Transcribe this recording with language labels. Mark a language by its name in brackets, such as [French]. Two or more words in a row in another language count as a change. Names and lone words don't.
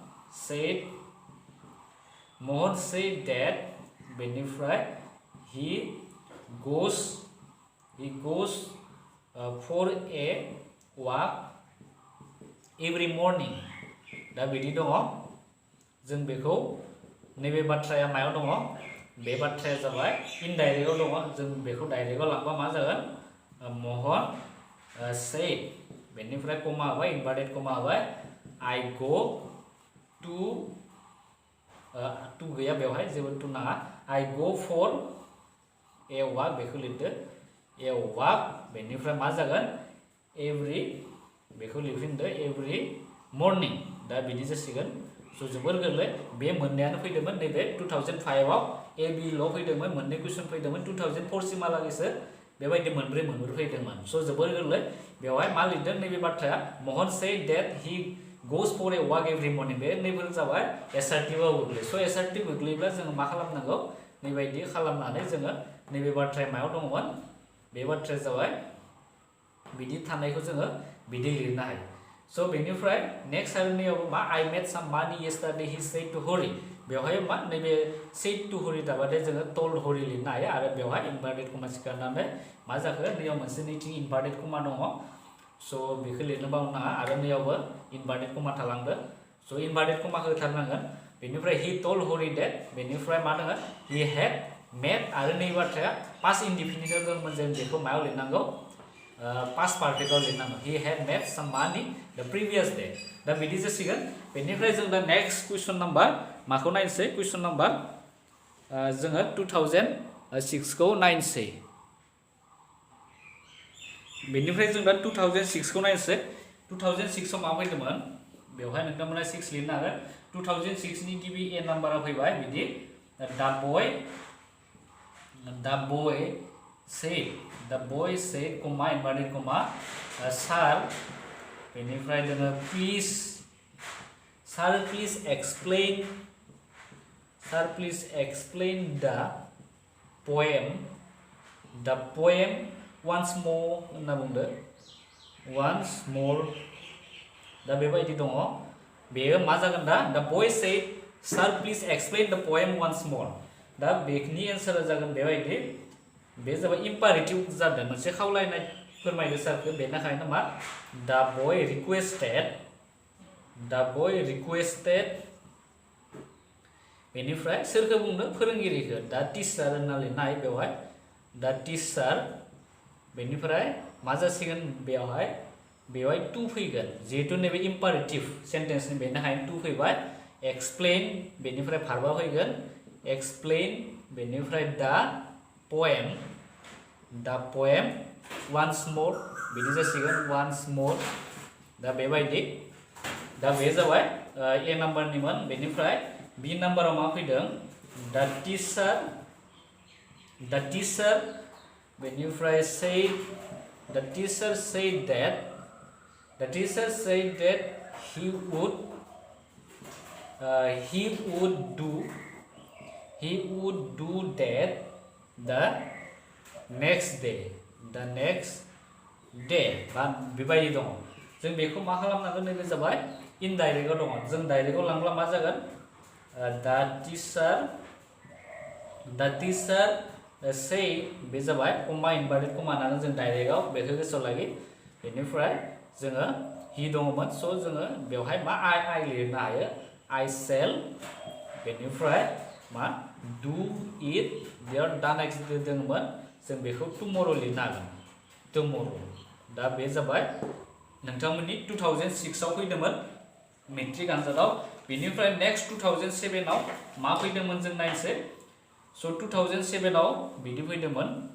[English] said that बेनिफ्राय he goes for a walk every morning दा [Bodo] बिदि दङ जों बेखौ नैबे बाथ्राया मायाव दङ बे बाथ्राया जाबाय इनडाइरेक्टआव दङ जों बेखौ डाइरेक्टआव लांबा मा जागोन मोहन said बेनिफ्राय कमा होबाय [English] inverted comma [Bodo] होबाय [English] I go to [Bodo] गैया बेवहाय जेबो टु नाङा [English] I go for a walk [Bodo] बेखौ लिरदो [English] a walk [Bodo] बेनिफ्राय मा जागोन every बेखौ लिरफिनदो [English] every morning [Bodo] दा बिदि जासिगोन स' जोबोर गोरलै बे मोननैयानो फैदोंमोन नैबे 2005 आव ए बि ल' फैदोंमोन मोननै कुइसन फैदोंमोन 2004 सिमहालागैसो बेबायदि मोनब्रै फैदोंमोन स' जोबोर गोरलै बेवहाय मा लिरदों नैबे बाथ्राया मोहन [English] said that he goes for a walk every morning [Bodo] बे नैफोर जाबाय एसार्टिभआव गोग्लैयो स' एसार्टिभ गोग्लैयोब्ला जोङो मा खालामनांगौ नैबायदि खालामनानै जोङो नैबे बाथ्राया मायाव दङमोन बे बाथ्राया जाबाय बिदि थानायखौ जोङो बिदि लिरनो हायो स' बेनिफ्राय नेक्स्ट आरो नैयावबो मा [English] I made some money yesterday he said to hurry [Bodo] बेवहाय मा नैबे [English] said to hurry [Bodo] थाबाथाय जोङो [English] told hurry [Bodo] लिरनो हायो आरो बेवहाय [English] inverted comma [Bodo] सिखारनानै मा जाखो नैयाव मोनसे नैथिं [English] inverted comma [Bodo] दङ स' बेखौ लिरनो बावनाङा आरो नैयावबो [English] inverted comma [Bodo] थालांदो स' इनभार्टेड कमाखौ होथारनांगोन बेनिफ्राय [English] he told hurry that [Bodo] बेनिफ्राय मा दङ [English] he had made [Bodo] आरो नै बाथ्राया [English] past indefinitive [Bodo] दंमोन जों बेखौ मायाव लिरनांगौ [English] past particle [Bodo] लिरनांगौ [English] he had made some money the previous day [Bodo] दा बिदि जासिगोन बेनिफ्राय जों दा [English] next question number [Bodo] माखौ नायनोसै [English] question number [Bodo] जोङो 2006 खौ नायनोसै बेनिफ्राय जों दा 2006 खौ नायनोसै 2006 आव मा फैदोंमोन बेवहाय नोंथांमोना 6 लिरनो हागोन 2006 नि गिबि ए नाम्बारा फैबाय बिदि [English] the boy said comma inverted comma sir [Bodo] बेनिफ्राय जोङो [English] sir please explain the poem once more [Bodo] होनना बुंदो [English] once more [Bodo] दा बेबायदि दङ बेयो मा जागोन दा [English] the boy said sir please explain the poem once more [Bodo] दा बेनि एन्सारा जागोन बेबायदि बे जाबाय इम्पारेटिव जादों मोनसे खावलायनाय फोरमायनो सारखौ बेनिखायनो मा [English] the boy [Bodo] requested बेनिफ्राय सोरखौ बुंदों फोरोंगिरिखौ दा टीचार होनना लिरनाय बेवहाय दा टीचार बेनिफ्राय मा जासिगोन बेवहाय टू फैगोन जिहेतु नैबे [English] imperative sentenceनि [Bodo] बेनिखायनो टू फैबाय एक्सप्लेन बेनिफ्राय भार्बा फैगोन एक्सप्लेन बेनिफ्राय दा poem [English] once more [Bodo] बिदि जासिगोन once more दा बेबायदि दा बे जाबाय ए नाम्बारनिमोन बेनिफ्राय बी नाम्बाराव मा फैदों the [English] teacher बेनिफ्राय the teacher said that he would do that the next day [Bodo] बा बेबायदि दङ जों बेखौ मा खालामनांगोन नैबे जाबाय इनडाइरेक्टआव दङ जों डाइरेक्टआव लांब्ला मा जागोन [English] the teacher say [Bodo] बे जाबाय कमा [English] inverted comma [Bodo] होननानै जों डाइरेक्टआव बेखौ गोसोआव लागि बेनिफ्राय जोङो हि दङमोन स' जोङो बेवहाय मा आइ लिरनो हायो [English] I shall [Bodo] बेनिफ्राय मा [English] do it [Bodo] बेयाव दा नेक्स्ट दङमोन जों बेखौ tomorrow लिरनो हागोन tomorrow दा बे जाबाय नोंथांमोननि 2006 आव फैदोंमोन मेट्रिक आनजादाव बेनिफ्राय नेक्स्ट 2007 आव मा फैदोंमोन जों नायनोसै स' 2007 आव बिदि फैदोंमोन